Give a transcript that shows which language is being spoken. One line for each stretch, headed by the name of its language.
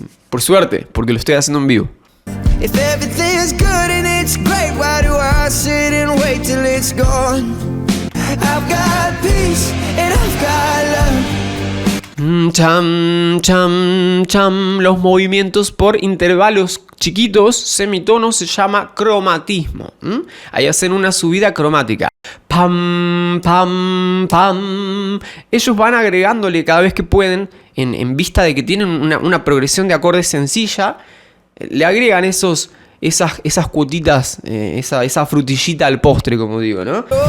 Spanish: Por suerte, porque lo estoy haciendo en vivo.
English: If everything is good and it's great, why do I sit and wait till it's gone? I've got peace and I've got love. Cham, cham, cham.
Spanish: Los movimientos por intervalos chiquitos, semitonos, se llama cromatismo. Ahí hacen una subida cromática. Pam, pam, pam. Ellos van agregándole cada vez que pueden, en vista de que tienen una progresión de acordes sencilla, le agregan esas cuotitas, esa frutillita al postre, como digo, ¿no?